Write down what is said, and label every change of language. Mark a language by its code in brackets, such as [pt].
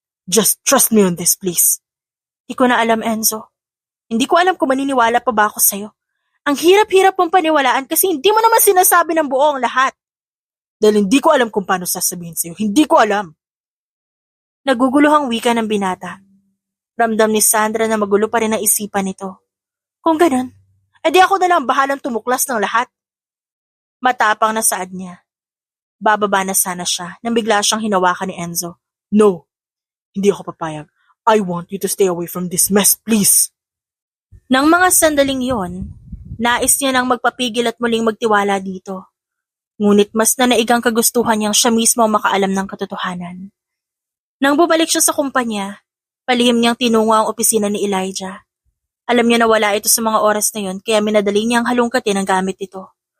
[en] Just trust me on this, please. [tl] Hindi ko na alam, Enzo. Hindi ko alam kung maniniwala pa ba ako sa'yo. Ang hirap-hirap mong paniwalaan kasi hindi mo naman sinasabi ng buo ang lahat. Dahil hindi ko alam kung paano sasabihin sa'yo. Hindi ko alam. Naguguluhang wika ng binata. Ramdam ni Sandra na magulo pa rin ang isipan nito. Kung ganun, edi ako na lang bahalang tumuklas ng lahat. Matapang na saad niya. Bababa na sana siya nang bigla siyang hinawakan ni Enzo. No, hindi ako papayag. [en] I want you to stay away from this mess, please. [tl] Nang mga sandaling yon, nais niya nang magpapigil at muling magtiwala dito. Ngunit mas nanaigang kagustuhan niyang siya mismo ang makaalam ng katotohanan. Nang bumalik siya sa kumpanya, palihim niyang tinungo ang opisina ni Elijah. Alam niya na wala ito sa mga oras na yon kaya minadali niyang halungkatin ang gamit ito.